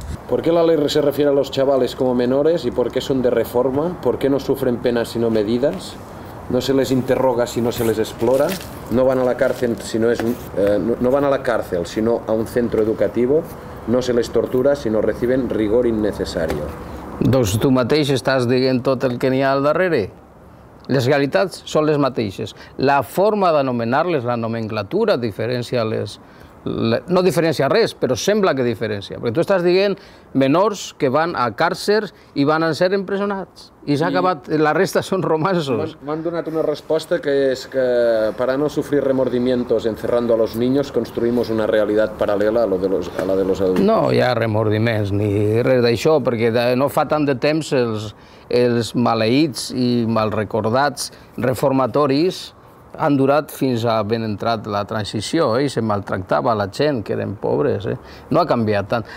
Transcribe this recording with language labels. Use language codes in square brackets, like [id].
[es] ¿Por qué la ley se refiere a los chavales como menores y por qué son de reforma? ¿Por qué no sufren penas sino medidas? ¿No se les interroga si no se les explora? ¿No van a la cárcel no van a la cárcel sino a un centro educativo? ¿No se les tortura si no reciben rigor innecesario? [ca] Doncs tu mateix estàs dient tot el que n'hi ha al darrere. Les realitats són les mateixes. La forma d'anomenar-les, la nomenclatura, no diferencia res, però sembla que diferencia. Perquè tu estàs dient menors que van a càrcers i van a ser empresonats. I s'ha acabat, la resta són romansos. M'han donat una resposta que és que [es] para no sufrir remordimientos encerrando a los niños construimos una realidad paralela a la de los adultos. [ca] No hi ha remordiments ni res d'això, perquè no fa tant de temps els maleïts i malrecordats reformatoris han durat fins a ben entrat la transició i se maltractava la gent, que eren pobres. No ha canviat tant.